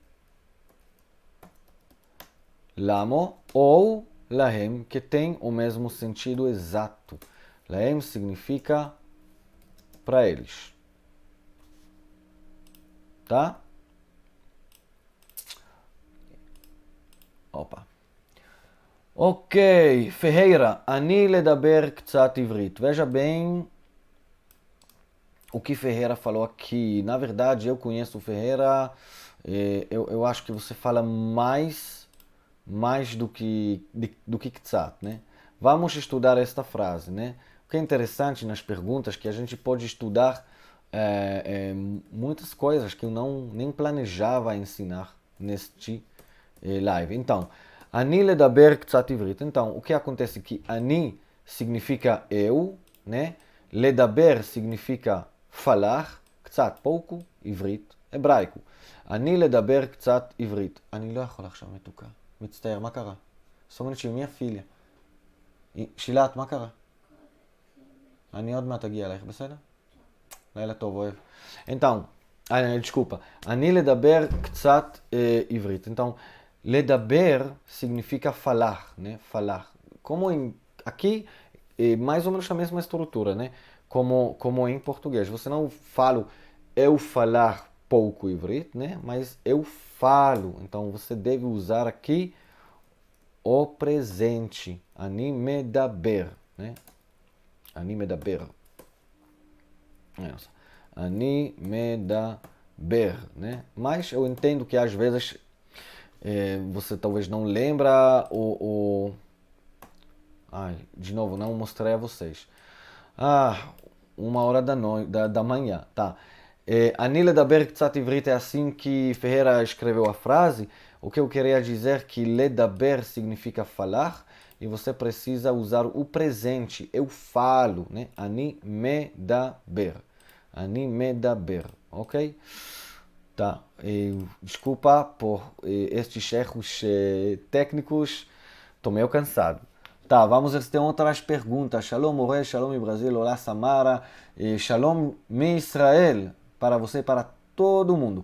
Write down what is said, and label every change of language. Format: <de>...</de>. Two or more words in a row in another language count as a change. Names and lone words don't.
<pt>Lamo ou lahem, que tem o mesmo sentido exato. Lahem significa para eles. Tá? Opa. Ok, Ferreira,</pt> <he>אני לדבר קצת עברית.</he> <pt>Veja bem o que Ferreira falou aqui. Na verdade, eu conheço o Ferreira, eu acho que você fala mais do que Ktsat, né? Vamos estudar esta frase, né? O que é interessante nas perguntas é que a gente pode estudar muitas coisas que eu nem planejava ensinar neste live. Então,</pt> <he>אני לדבר קצת עברית.</he> <pt>Então, o que acontece que אני significa eu, né? לדבר significa falar, קצת pouco, עברית, hebraico.</pt> <he>אני לדבר קצת עברית. אני לא יכול עכשיו מתוקה. מצטער, מה קרה? סומנת שהיא מי הפיליה. שילת, מה קרה? אני עוד מעט אגיע אלייך, בסדר? לילה טוב, אוהב.</he> <pt>Então, desculpa.</pt> <he>אני לדבר קצת עברית.</he> <pt>Então, לדבר significa falar, né? Falar. Aqui é mais ou menos a mesma estrutura, né? Como em português. Você não fala eu falar pouco ivrit, né? Mas eu falo. Então você deve usar aqui o presente.</pt> <he>אני מדבר, né? אני מדבר. אני מדבר,</he> <pt>né? Mas eu entendo que às vezes você talvez não lembra Ai, de novo, não mostrei a vocês. 1h da manhã, tá.</pt> <he>אני לדבר קצת עברית</he> <pt>é assim que Ferreira escreveu a frase. O que eu queria dizer que לדבר significa falar e você precisa usar o presente. Eu falo, né?</pt> <he>אני מדבר. אני מדבר,</he> <pt>ok? Tá. Desculpa por estes erros técnicos. Estou meio cansado. Tá, vamos ver se tem outras perguntas.</pt> <he>שלום, מורה, Shalom mi Brasil,</he> <pt>olá, Samara,</pt> <he>Shalom mi Israel,</he> <pt>para você e para todo mundo.</pt>